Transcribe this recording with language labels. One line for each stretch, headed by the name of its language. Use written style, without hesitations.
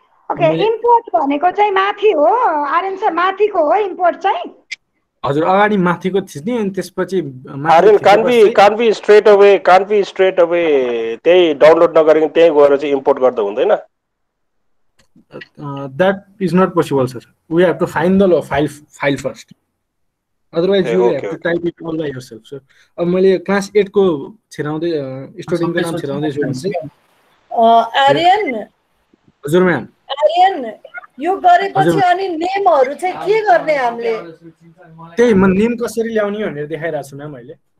Nepali: Okay import भनेको चाहिँ माथि हो आर्यन सर, माथिको हो इम्पोर्ट चाहिँ? हजुर अगाडि माथिको थिच्ने, अनि त्यसपछि Aryan
English: can be straight away
Nepali: त्यही डाउनलोड नगरेको त्यही गएर चाहिँ इम्पोर्ट गर्दा हुँदैन?
English: That is not possible, sir. We have to find the file first. Otherwise, you have to type it all by yourself, sir.
Nepali: अब मैले क्लास 8 को छिराउँदै स्टुडेन्टको नाम छिराउँदै छु भने चाहिँ आर्यन हजुर म्याम आर्यन यो गरेपछि अनि नेमहरू चाहिँ के गर्ने हामीले? त्यही म नेम कसरी ल्याउने भनेर देखाइरहेको छु म्याम अहिले।